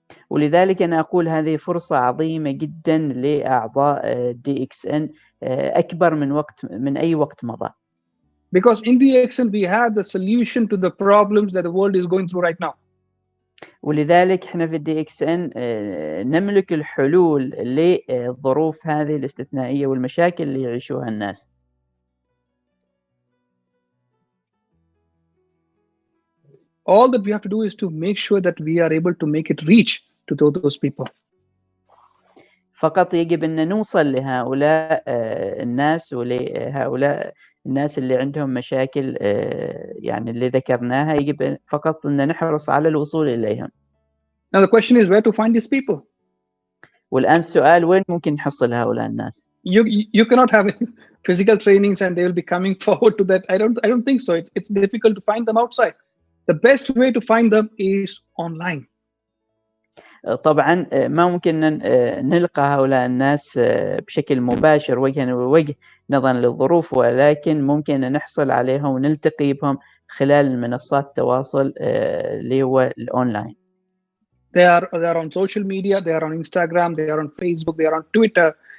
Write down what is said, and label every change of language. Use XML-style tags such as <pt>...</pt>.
<ar>ولذلك أنا أقول هذه فرصة عظيمة جدا لأعضاء DXN، أكبر من أي وقت مضى.</ar> <en>Because in DXN we have the solution to the problems that the world is going through right now.</en> <ar>ولذلك احنا في DXN نملك الحلول للظروف هذه الاستثنائية والمشاكل اللي يعيشوها الناس.</ar> <en>All that we have to do is to make sure that we are able to make it reach to those people.</en> <ar>فقط يجب أن نوصل لهؤلاء الناس ولهؤلاء الناس اللي عندهم مشاكل يعني اللي ذكرناها، يجب فقط أن نحرص على الوصول إليهم.</ar> <en>Now the question is where to find these people.</en> <ar>والآن السؤال وين ممكن نحصل هؤلاء الناس؟</ar> <en>You cannot have physical trainings and they will be coming forward to that. I don't think so. It's difficult to find them outside. The best way to find them is online.</en> <ar>طبعا ما ممكن نلقى هؤلاء الناس بشكل مباشر وجها لوجه نظرا للظروف، ولكن ممكن أن نحصل عليهم ونلتقي بهم خلال منصات التواصل اللي هو الأونلاين.</ar> <en>They are on social media, they are on Instagram, they are on Facebook, they are on Twitter.</en>